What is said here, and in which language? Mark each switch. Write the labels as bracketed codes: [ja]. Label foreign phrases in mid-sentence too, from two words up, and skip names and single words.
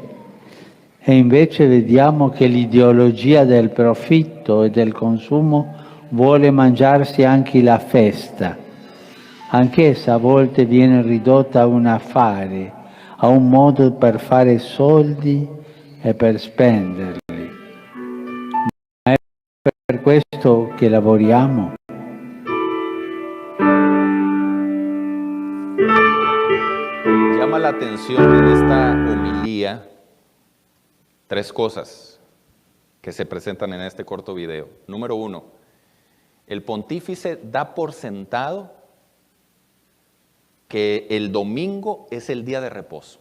[it] E invece vediamo che l'ideologia del profitto e del consumo vuole mangiarsi anche la festa. Anch'essa a volte viene ridotta a un affare, a un modo per fare soldi e per spenderli. Ma è per questo che lavoriamo. [es] Llama la atención en esta homilía 3 cosas que se presentan en este corto video. Número 1, el pontífice da por sentado que el domingo es el día de reposo.